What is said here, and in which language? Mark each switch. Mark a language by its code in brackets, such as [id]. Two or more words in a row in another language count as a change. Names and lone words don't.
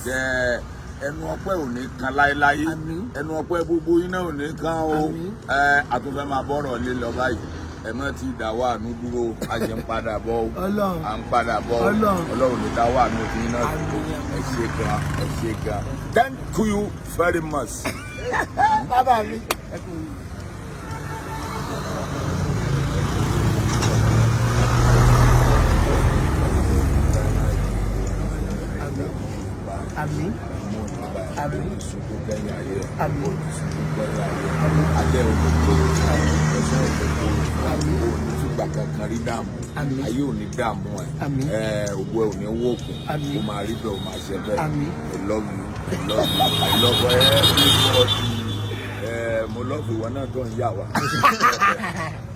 [yo] ẹnu ọpẹ́ ò ní kan láéláé ẹnu ọpẹ́ gbogbo iná ò ní kan o àtúnfẹ́ máa bọ́rọ̀ lé lọ báyìí ẹ mọ́ ti dáwọ́ àánú dúró a ṣe ń padà bọ̀ o à ń padà bọ̀ o Ọlọ́run lè dáwọ́ àánú ti iná dúró ẹ ṣe gan ẹ ṣe gan [en] thank you very much. [yo] bàbá mi. Àmín. Àmín. Àmín. Alẹ́ òkòkò ẹ̀sẹ̀ òkòkò ìfúgbà kankan rí dààmú ayé ò ní dààmú ẹ̀ ògbó ẹ̀ ò ní wọ́ọ̀kù ó máa rí bẹ́ẹ̀ ó máa ṣe bẹ́ẹ̀ [en] I love you I love everybody [yo] mo love ìwọ náà tó ń yà wá.